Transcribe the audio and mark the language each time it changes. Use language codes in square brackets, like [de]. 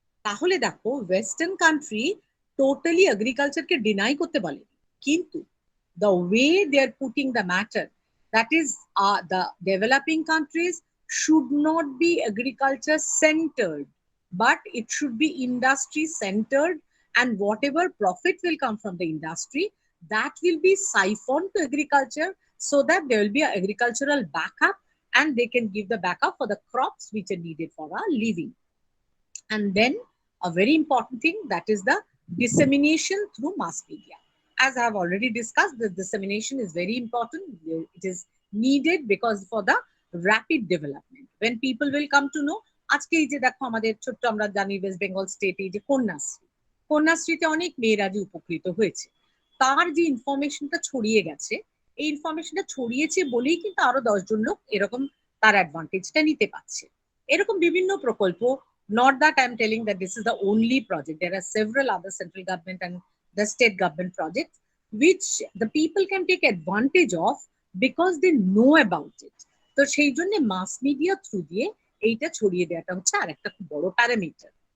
[bn] তাহলে দেখো western country totally এগ্রিকালচারকে deny করতে বলে, কিন্তু [en] the way they are putting the matter, that is the developing countries should not be agriculture centered, but it should be industry centered, and whatever profit will come from the industry, that will be siphoned to agriculture, so that there will be an agricultural backup and they can give the backup for the crops which are needed for our living. And then a very important thing, that is the dissemination through mass media. As I have already discussed, the dissemination is very important. It is needed because for the rapid development, when people will come to know, [bn] আজকে এই যে দেখো আমাদের ছোট্ট আমরা জানি West Bengal স্টেটে যে কন্যাশ্রীতে অনেক মেয়েরা যে উপকৃত হয়েছে, তার যে ইনফরমেশনটা ছড়িয়ে গেছে, এই ইনফরমেশনটা ছড়িয়েছে বলেই কিন্তু আরো 10 জন লোক এরকম তার অ্যাডভান্টেজটা নিতে পারছে। এরকম বিভিন্ন প্রকল্প, [en] not that I'm telling that this is the only project. There are several other central government and the state government projects which the people can take advantage of because they know about it. [bn] তো সেই জন্য mass media through দিয়ে এইটা ছড়িয়ে দেওয়াটা হচ্ছে আর একটা খুব বড় প্যারামিটার।